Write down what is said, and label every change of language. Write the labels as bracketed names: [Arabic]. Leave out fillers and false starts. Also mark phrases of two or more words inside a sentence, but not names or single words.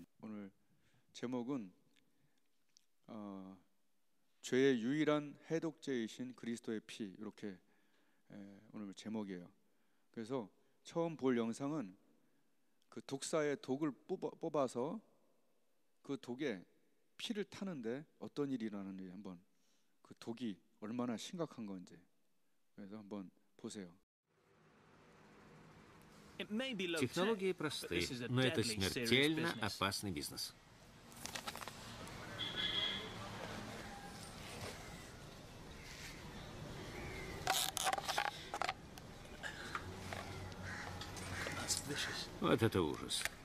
[Korean] 오늘 제목은 죄의 유일한 해독제이신 그리스도의 피, 이렇게 오늘 제목이에요. 그래서 처음 볼 영상은 그 독사의 독을 뽑아서 그 독에 피를 타는데 어떤 일이 일어나는지 한번, 그 독이 얼마나 심각한 건지, 그래서 한번 보세요. [Russian] Технологии просты, но это смертельно опасный бизнес. Вот это ужас.